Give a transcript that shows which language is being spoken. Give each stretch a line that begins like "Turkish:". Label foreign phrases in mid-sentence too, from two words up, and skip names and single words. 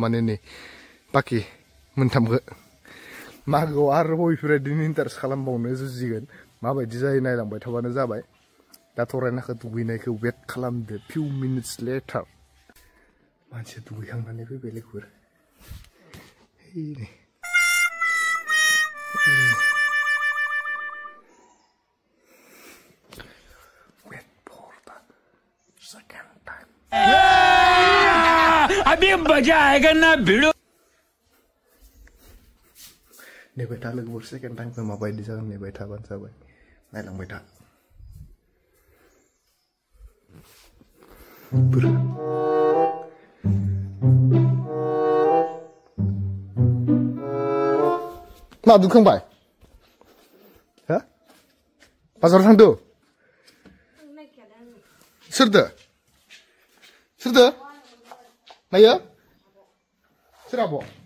Bodo: माने नै बाखि मोनथामखौ मागोआव आरोबाव इफोरबायदिनो इन्टारेस्ट खालामबावनो जुजिगोन माबायदि जायो नायलांबाय थाबानो जाबाय दा थरायनाखौ दुगैनायखौ वेट खालामदो
English: few minutes later
Bodo: मानसिया दुगैखांनानै फैबाय लोगोफोर
English: wait for the second time
Hindi: अभी मजा आएगा ना भिड़ो
Bodo: नेबाय था लोगोफोर सेकेन्ड टाइमखौ माबायदि जागोन नेबाय थाबानो जाबाय नायलांबाय था मा दुखांबाय हा बाजाराव थांदो सोरदो नायो सोर आब'